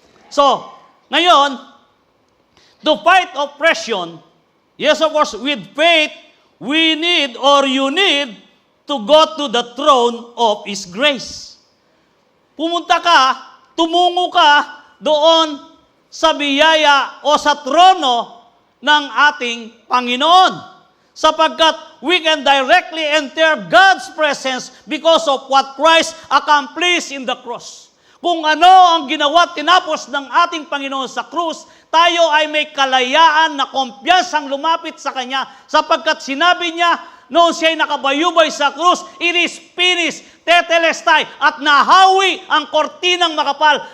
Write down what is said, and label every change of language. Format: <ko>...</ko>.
<en>So, ngayon, to fight oppression, yes of course, with faith, we need or you need to go to the throne of His grace.</en> <tl>Pumunta ka, tumungo ka doon sa biyaya o sa trono ng ating Panginoon.</tl> <en>Sapagkat we can directly enter God's presence because of what Christ accomplished in the cross.</en> <tl>Kung ano ang ginawa, tinapos ng ating Panginoon sa krus, tayo ay may kalayaan na kumpiyansang lumapit sa Kanya sapagkat sinabi niya, noon siya'y nakabayubay sa krus,</tl> <en>it is finished,</en> <tl>tetelestai, at nahawi ang kortinang makapal.</tl>